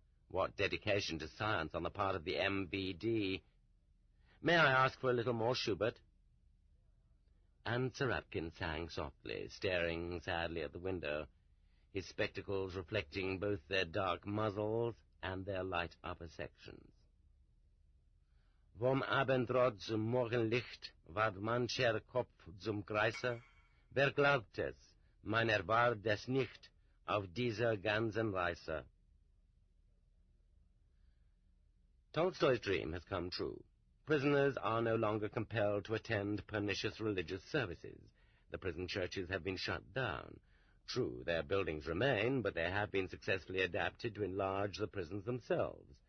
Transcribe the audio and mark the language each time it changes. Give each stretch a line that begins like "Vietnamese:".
English: What dedication to science on the part of the MVD. May I ask for a little more Schubert? And Sarapkin sang softly, staring sadly at the window, his spectacles reflecting both their dark muzzles and their light upper sections.
German: Vom Abendrot zum Morgenlicht ward mancher Kopf zum Kreise. Wer glaubt es, meiner war des nicht auf dieser ganzen Reise.
English: Tolstoy's dream has come true. Prisoners are no longer compelled to attend pernicious religious services. The prison churches have been shut down. True, their buildings remain, but they have been successfully adapted to enlarge the prisons themselves.